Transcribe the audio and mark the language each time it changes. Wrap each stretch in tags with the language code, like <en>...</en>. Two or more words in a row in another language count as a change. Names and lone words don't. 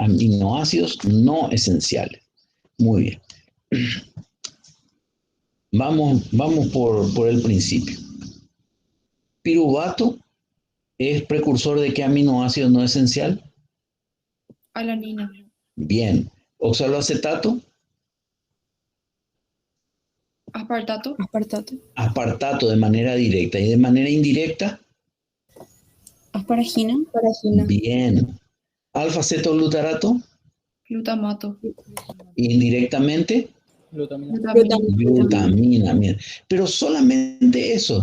<es>Aminoácidos no esenciales. Muy bien. Vamos por el principio. Piruvato es precursor de qué aminoácido no esencial. Alanina. Bien. Oxaloacetato. Aspartato. Aspartato de manera directa y de manera indirecta. Asparagina. Bien. Alfa-cetoglutarato. Glutamato. Indirectamente. Glutamina. Glutamina. Bien. Pero solamente eso.</es>